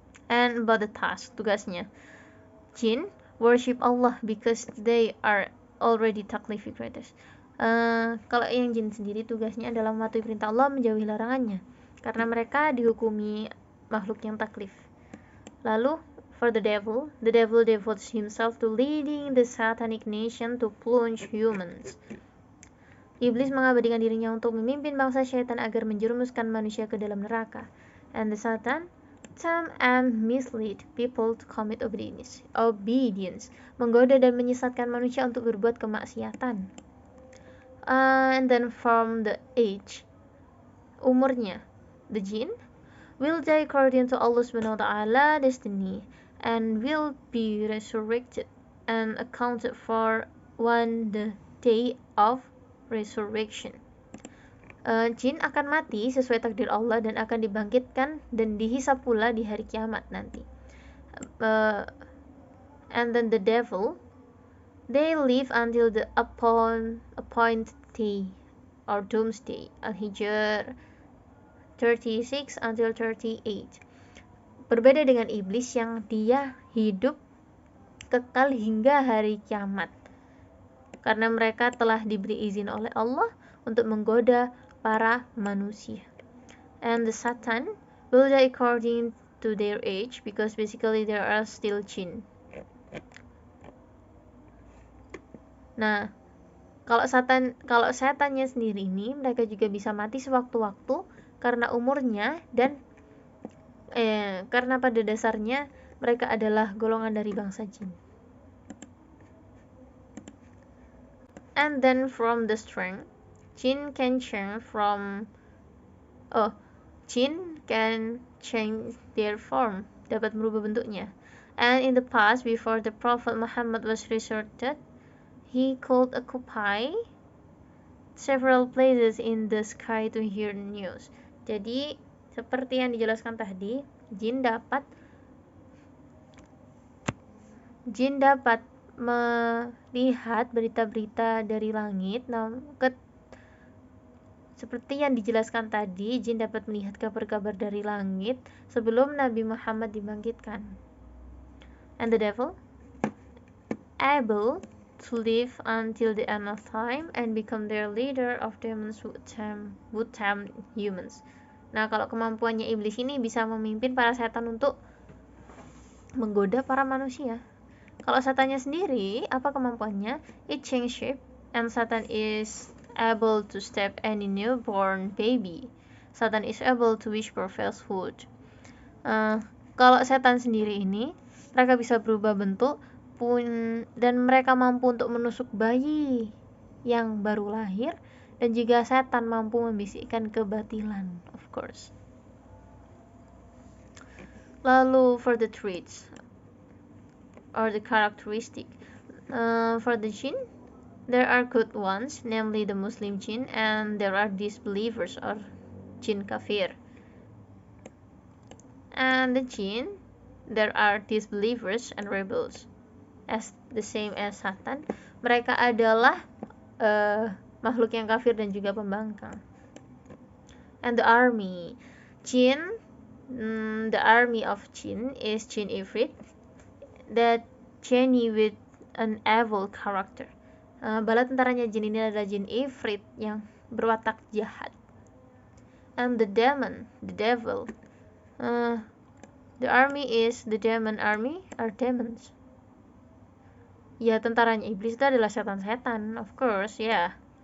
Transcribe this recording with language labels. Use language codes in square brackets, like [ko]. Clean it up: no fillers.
[en] And about the task, [id] tugasnya, [en] jin worship Allah because they are already taklif creators. [id] Kalau yang jin sendiri tugasnya adalah mematuhi perintah Allah, menjauhi larangannya, karena mereka dihukumi makhluk yang taklif. [en] Lalu for the devil devotes himself to leading the satanic nation to plunge humans. [id] Iblis mengabadikan dirinya untuk memimpin bangsa syaitan agar menjerumuskan manusia ke dalam neraka. [en] And the Satan tempt and mislead people to commit obedience, [id] menggoda dan menyesatkan manusia untuk berbuat kemaksiatan. [en] And then from the age, [id] umurnya, [en] the jinn will die according to Allah subhanahu wa ta'ala destiny and will be resurrected and accounted for on the day of resurrection. [id] Jin akan mati sesuai takdir Allah dan akan dibangkitkan dan dihisab pula di hari kiamat nanti. [en] And then the devil, they live until the appointed day or doomsday. Al-Hijr 36 until 38. [id] Berbeda dengan iblis yang dia hidup kekal hingga hari kiamat, karena mereka telah diberi izin oleh Allah untuk menggoda para manusia. [en] And the Satan will die according to their age because basically they are still jinn. [id] Nah, kalau setannya sendiri ini mereka juga bisa mati sewaktu-waktu karena umurnya dan karena pada dasarnya mereka adalah golongan dari bangsa jin. [en] And then from the strength, jin can change their form, [id] dapat merubah bentuknya. [en] And in the past, before the Prophet Muhammad was resurrected, he could occupy several places in the sky to hear news. [id] Jadi seperti yang dijelaskan tadi, jin dapat melihat berita-berita dari langit. Seperti yang dijelaskan tadi, jin dapat melihat kabar-kabar dari langit sebelum Nabi Muhammad dibangkitkan. [en] And the devil able to live until the end of time and become their leader of demons would tempt humans. [id] Nah, kalau kemampuannya iblis ini bisa memimpin para setan untuk menggoda para manusia. Kalau setannya sendiri, apa kemampuannya? [en] It change shape, and Satan is able to step any newborn baby. Satan is able to whisper falsehood. [id] Kalau setan sendiri ini, mereka bisa berubah bentuk dan mereka mampu untuk menusuk bayi yang baru lahir, dan juga setan mampu membisikkan kebatilan, [en] of course. Lalu for the traits or the characteristic, for the jinn, there are good ones, namely the Muslim jinn, and there are disbelievers or jinn kafir. And the jinn, there are disbelievers and rebels, as the same as Satan. [id] Mereka adalah makhluk yang kafir dan juga pembangkang. [en] And the army, jinn, the army of jinn is jinn ifrit, that genie with an evil character. [id] Bala tentaranya jin ini adalah jin ifrit yang berwatak jahat. [en] And the demon, the devil, the army is the demon army are demons. [id] Ya, tentaranya iblis itu adalah setan-setan, [en] of course, [id] ya.